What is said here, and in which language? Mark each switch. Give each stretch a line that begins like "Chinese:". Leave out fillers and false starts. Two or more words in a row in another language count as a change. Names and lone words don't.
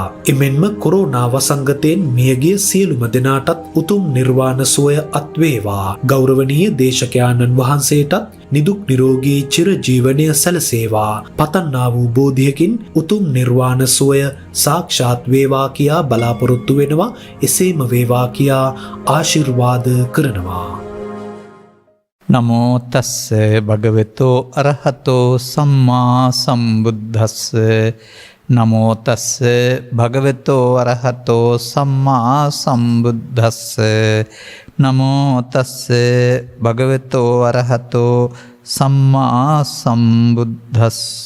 Sinhala: එමෙන්ම කොරෝනා වසංගතයෙන් මියගිය සියලුම දෙනාටත් උතුම් නිර්වාණ සුවය අත් වේවා. ගෞරවනීය දේශකයාණන් වහන්සේටත් නිදුක් නිරෝගී චිර ජීවනය සැලසේවා. පතන්නා වූ බෝධියකින් උතුම් නිර්වාණ සුවය සාක්ෂාත් වේවා කියා බලාපොරොත්තු වෙනවා. එසේම වේවා කියා ආශිර්වාද කරනවා.
Pali: නමෝ තස්ස භගවතෝ අරහතෝ සම්මා සම්බුද්දස්ස නමෝ තස්ස භගවතෝ අරහතෝ සම්මා සම්බුද්දස්ස නමෝ තස්ස භගවතෝ අරහතෝ සම්මා සම්බුද්දස්ස